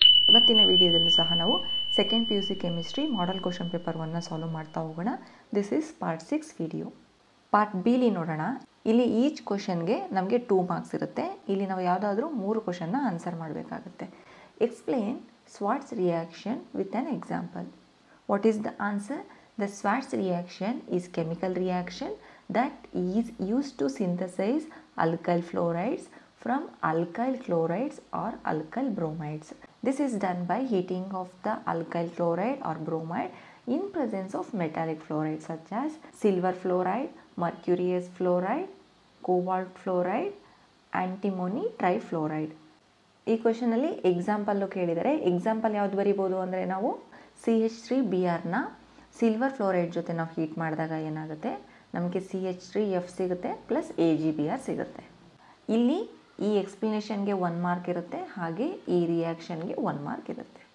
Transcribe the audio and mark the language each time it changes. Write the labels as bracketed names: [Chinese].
[Kannada] ಇವತ್ತಿನ ವಿಡಿಯೋದಲ್ಲೂ ಸಹ ನಾವು second PUC chemistry model question paper 1ನ solve ಮಾಡ್ತಾ ಹೋಗೋಣ. [English] This is part 6 video. [Kannada] Part ಬಿಲಿ ನೋಡೋಣ. ಇಲ್ಲಿ ಈಚ್ ಕ್ವೆಶ್ಚನ್ಗೆ ನಮಗೆ 2 ಮಾರ್ಕ್ಸ್ ಇರುತ್ತೆ. ಇಲ್ಲಿ ನಾವು ಯಾವುದಾದ್ರೂ 3 ಕ್ವೆಶ್ಚನ್ನ ಆನ್ಸರ್ ಮಾಡಬೇಕಾಗುತ್ತೆ. [English] Explain Swarts reaction with an example. What is the answer? The Schwarz reaction is chemical reaction that is used to synthesize alkyl fluorides from alkyl chlorides or alkyl bromides. This is done by heating of the alkyl chloride or bromide in presence of metallic fluorides such as silver fluoride, mercurius fluoride, cobalt fluoride, antimony trifluoride. [Kannada] ಈ ಕ್ವೆಶ್ಚನಲ್ಲಿ example ಕೇಳಿದರೆ example ಯಾವ್ದು ಬರಿಬೋದು ಅಂದರೆ ನಾವು CH3Brನ silver fluoride ಜೊತೆ ನಾವು heat ಮಾಡಿದಾಗ ಏನಾಗುತ್ತೆ, ನಮಗೆ CH3F ಸಿಗುತ್ತೆ ಪ್ಲಸ್ AgBr ಸಿಗುತ್ತೆ. ಇಲ್ಲಿ ಈ ಎಕ್ಸ್ಪ್ಲನೇಷನ್ಗೆ 1 ಮಾರ್ಕ್ ಇರುತ್ತೆ, ಹಾಗೆ ಈ ರಿಯಾಕ್ಷನ್ಗೆ 1 ಮಾರ್ಕ್ ಇರುತ್ತೆ.